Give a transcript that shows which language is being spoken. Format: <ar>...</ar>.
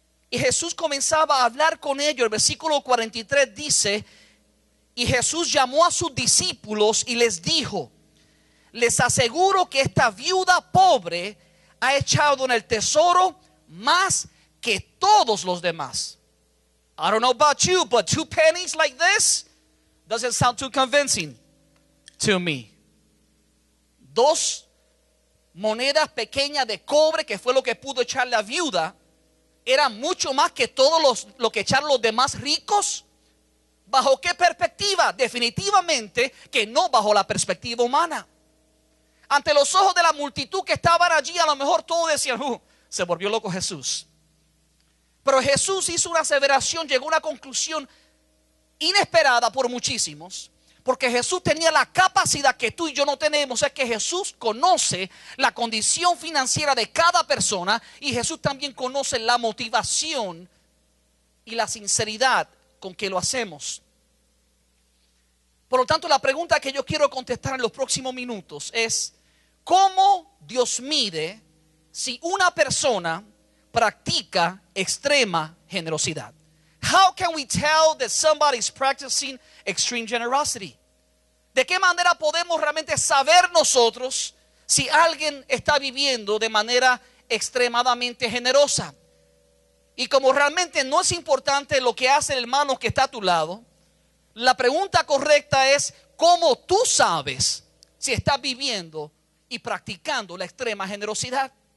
<es>Y Jesús comenzaba a hablar con ellos. El versículo 43 dice: y Jesús llamó a sus discípulos y les dijo: les aseguro que esta viuda pobre ha echado en el tesoro más que todos los demás.</es> <en>I don't know about you, but 2 pennies like this doesn't sound too convincing to me.</en> <es>2 monedas pequeñas de cobre, que fue lo que pudo echar la viuda, era mucho más que todos lo que echaron los demás ricos. ¿Bajo qué perspectiva? Definitivamente que no bajo la perspectiva humana. Ante los ojos de la multitud que estaban allí, a lo mejor todos decían: se volvió loco Jesús. Pero Jesús hizo una aseveración, llegó a una conclusión inesperada por muchísimos, porque Jesús tenía la capacidad que tú y yo no tenemos. Es que Jesús conoce la condición financiera de cada persona, y Jesús también conoce la motivación y la sinceridad con que lo hacemos. Por lo tanto, la pregunta que yo quiero contestar en los próximos minutos es: ¿cómo Dios mide si una persona practica extrema generosidad?</es> <en>How can we tell that somebody's practicing extreme generosity?</en> <es>¿De qué manera podemos realmente saber nosotros si alguien está viviendo de manera extremadamente generosa? Y como realmente no es importante lo que hace el hermano que está a tu lado, la pregunta correcta es: ¿cómo tú sabes si estás viviendo y practicando la extrema generosidad?</es>